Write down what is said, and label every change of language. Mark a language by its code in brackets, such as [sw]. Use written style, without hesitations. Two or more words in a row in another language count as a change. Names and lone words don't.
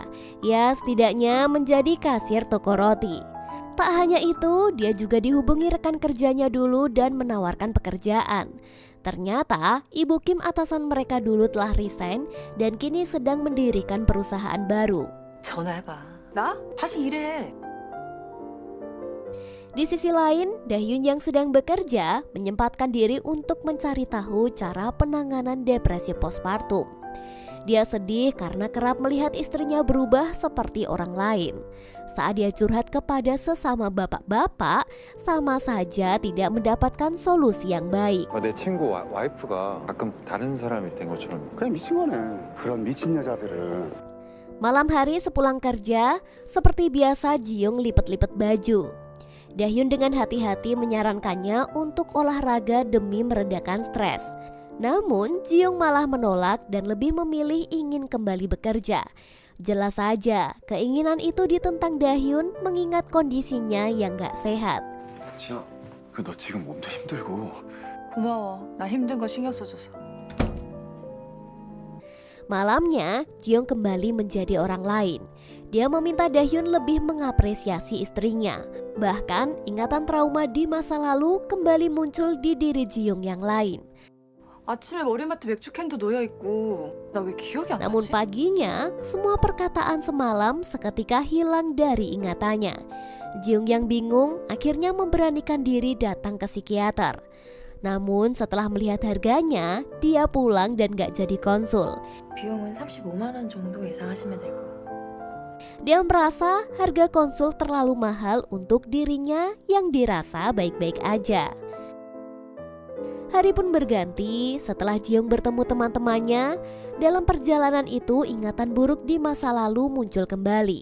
[id] Ya, setidaknya menjadi kasir toko roti. Tak hanya itu, dia juga dihubungi rekan kerjanya dulu dan menawarkan pekerjaan. Ternyata, Ibu Kim atasan mereka dulu telah resign dan kini sedang mendirikan perusahaan baru. [ko] 전화해봐. 나? 다시 일해. [id] Di sisi lain, Dahyun yang sedang bekerja menyempatkan diri untuk mencari tahu cara penanganan depresi postpartum. Dia sedih karena kerap melihat istrinya berubah seperti orang lain. Saat dia curhat kepada sesama bapak-bapak, sama saja tidak mendapatkan solusi yang baik. [ko] 내 친구 와이프가 가끔 다른 사람이 된 것처럼. 그냥 미친 거네. 그런 미친 여자들은. [id] Malam hari sepulang kerja, seperti biasa Ji-young lipet-lipet baju. Dahyun dengan hati-hati menyarankannya untuk olahraga demi meredakan stres. Namun Ji-young malah menolak dan lebih memilih ingin kembali bekerja. Jelas saja, keinginan itu ditentang Dahyun mengingat kondisinya yang gak sehat. [ko] 지야, 너 지금 몸도 힘들고. 고마워. 나 힘든 거 신경 써줘서. [id] Malamnya, Ji-young kembali menjadi orang lain. Dia meminta Dahyun lebih mengapresiasi istrinya. Bahkan, ingatan trauma di masa lalu kembali muncul di diri Ji-young yang lain. [ko] 아침에 머리맡에 맥주캔도 놓여있고 나 왜 기억이 안 [id] Namun [ko] 나지? [id] paginya, semua perkataan semalam seketika hilang dari ingatannya. Ji-young yang bingung akhirnya memberanikan diri datang ke psikiater. Namun setelah melihat harganya, dia pulang dan gak jadi konsul. [ko] 비용은 35만 원 정도 예상하시면 될 거예요. [id] Dia merasa harga konsul terlalu mahal untuk dirinya yang dirasa baik-baik aja. Hari pun berganti setelah Ji-young bertemu teman-temannya. Dalam perjalanan itu ingatan buruk di masa lalu muncul kembali.